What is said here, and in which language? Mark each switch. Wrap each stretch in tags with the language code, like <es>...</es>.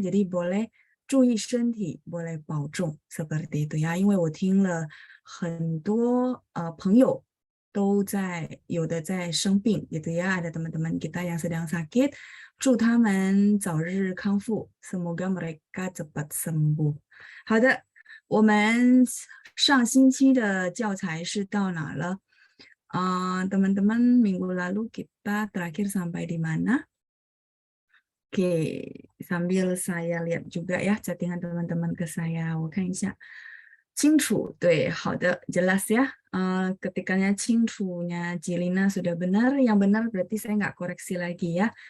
<id>Jadi boleh</id> <zh>注意身体，</zh> <id>boleh</id> <zh>保重</zh> <id>seperti itu ya.</id> <zh>因为我听了很多朋友都有的在生病</zh> <id>gitu ya. Ada teman-teman kita yang sedang sakit，</id> <zh>祝他们早日康复</zh> <id>semoga mereka cepat sembuh。</id> <zh>好的，我们上星期的教材是到哪了？</zh> <id>teman-teman minggu lalu kita terakhir sampai di mana? Oke, sambil saya lihat juga ya chattingan teman-teman ke saya.</id> <zh>我看一下。清楚，对，好的，</zh> <id>jelas ya. Ketikanya 清楚nya Jilina sudah benar, yang benar berarti saya nggak koreksi lagi ya.</id>